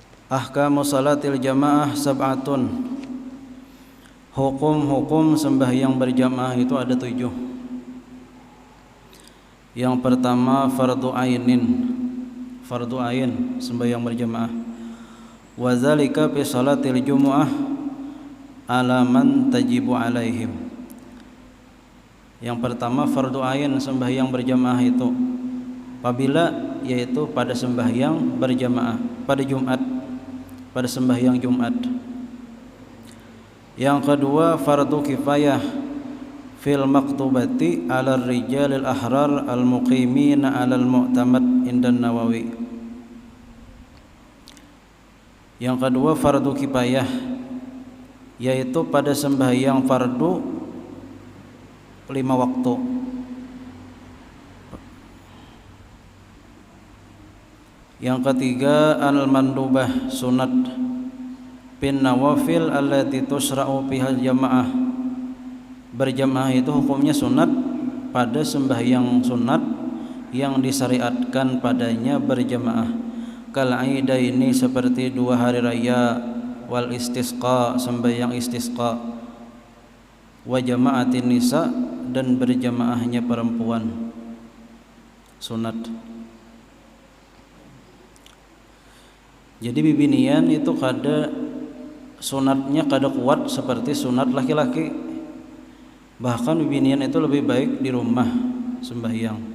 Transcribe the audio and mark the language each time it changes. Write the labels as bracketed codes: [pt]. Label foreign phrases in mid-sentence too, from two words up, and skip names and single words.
[ar] أحكام صلاة الجماعة سبعة. [bjn] Hukum-hukum sembahyang berjamaah itu ada 7. Yang pertama fardu ainin. Fardu ain sembahyang berjamaah. [ar] وذلك في صلاة الجمعة على من تجب عليهم. [bjn] Yang pertama fardu ain sembahyang berjamaah itu apabila yaitu pada sembahyang berjamaah pada Jumat, pada sembahyang Jumat. Yang kedua [ar] فرض كفاية في المكتوبة على الرجال الأحرار المقيمين على المعتمد عند النووي. [bjn] Yang kedua fardu kifayah yaitu pada sembahyang fardu 5 waktu. Yang ketiga [ar] المندوبة سنة بالنوافل التي تشرع بها الجماعة. [bjn] Berjamaah itu hukumnya sunat pada sembahyang sunat yang disyariatkan padanya berjamaah. [ar] كالعيدين [bjn] seperti 2 hari raya, [ar] والاستسقاء [bjn] sembahyang istisqa, [ar] وجماعة النساء [bjn] dan berjamaahnya perempuan sunat. Jadi bibinian itu kada sunatnya kada kuat seperti sunat laki-laki. Bahkan bibinian itu lebih baik di rumah sembahyang.